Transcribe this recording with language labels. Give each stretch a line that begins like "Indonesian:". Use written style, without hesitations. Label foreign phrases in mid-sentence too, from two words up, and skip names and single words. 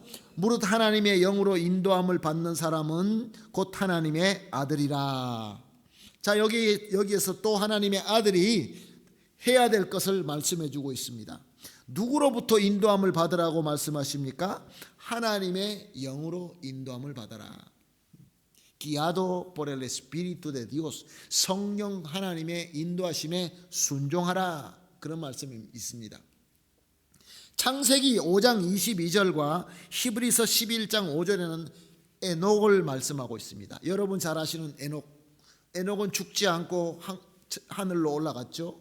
Korean: 무릇 하나님의 영으로 인도함을 받는 사람은 곧 하나님의 아들이라. 자, 여기에서 또 하나님의 아들이 해야 될 것을 말씀해 주고 있습니다. 누구로부터 인도함을 받으라고 말씀하십니까? 하나님의 영으로 인도함을 받아라.
Spanish: Guiado por el Espíritu de Dios.
Korean: 성령 하나님의 인도하심에 순종하라, 그런 말씀이 있습니다. 창세기 5장 22절과 히브리서 11장 5절에는 에녹을 말씀하고 있습니다. 여러분 잘 아시는 에녹은 죽지 않고 하늘로 올라갔죠.